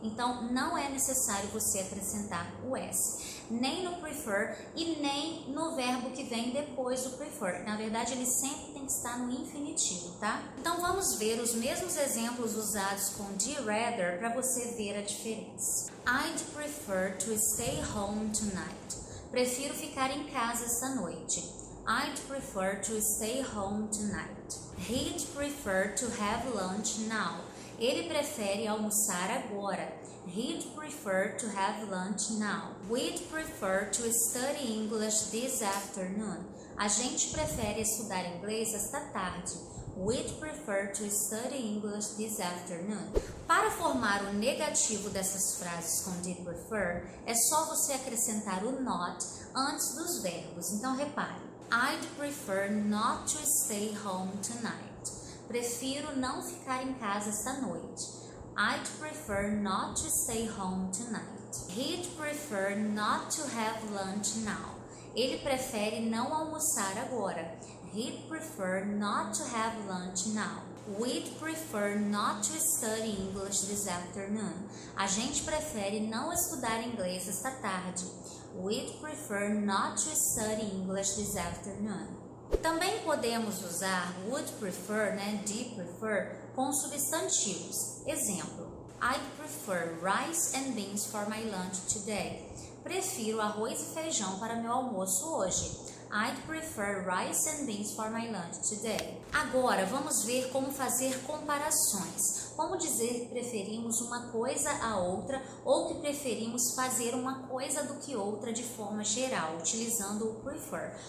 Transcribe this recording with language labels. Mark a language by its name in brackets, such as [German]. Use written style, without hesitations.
[Portuguese] Então não é necessário você acrescentar o S, nem no prefer e nem no verbo que vem depois do prefer. Na verdade, ele sempre tem que estar no infinitivo, tá? Então vamos ver os mesmos exemplos usados com de rather para você ver a diferença. [English] I'd prefer to stay home tonight. [Portuguese] Prefiro ficar em casa esta noite. [English] I'd prefer to stay home tonight. He'd prefer to have lunch now. [Portuguese] Ele prefere almoçar agora. [English] He'd prefer to have lunch now. We'd prefer to study English this afternoon. [Portuguese] A gente prefere estudar inglês esta tarde. [English] We'd prefer to study English this afternoon. [Portuguese] Para formar o negativo dessas frases com did prefer, é só você acrescentar o not antes dos verbos. Então repare. [English] I'd prefer not to stay home tonight. [Portuguese] Prefiro não ficar em casa esta noite. [English] I'd prefer not to stay home tonight. He'd prefer not to have lunch now. [Portuguese] Ele prefere não almoçar agora. [English] He'd prefer not to have lunch now. We'd prefer not to study English this afternoon. [Portuguese] A gente prefere não estudar inglês esta tarde. [English] We'd prefer not to study English this afternoon. [Portuguese] Também podemos usar would prefer, né, de prefer, com substantivos. [English] Exemplo, I'd prefer rice and beans for my lunch today. [Portuguese] Prefiro arroz e feijão para meu almoço hoje. [English] I'd prefer rice and beans for my lunch today. [Portuguese] Agora vamos ver como fazer comparações. Como dizer que preferimos uma coisa a outra ou que preferimos fazer uma coisa do que outra de forma geral, utilizando o prefer.